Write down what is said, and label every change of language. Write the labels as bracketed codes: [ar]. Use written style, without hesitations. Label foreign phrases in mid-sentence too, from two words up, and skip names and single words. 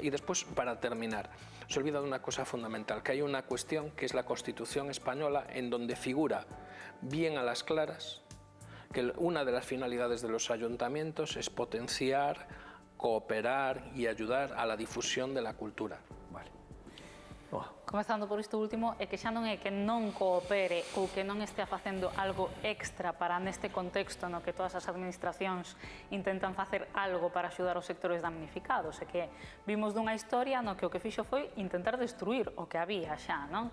[es] Y después, para terminar, se olvida de una cosa fundamental, que hay una cuestión que es la Constitución española, en donde figura bien a las claras que una de las finalidades de los ayuntamientos es potenciar, cooperar y ayudar a la difusión de la cultura. Vale. [gl] Comezando por isto último, é que xa non é que non coopere ou que non estea facendo algo extra para neste contexto no que todas as administracións intentan facer algo para axudar os sectores damnificados, é que vimos dunha historia no que o que fixo foi intentar destruir o que había xa, non?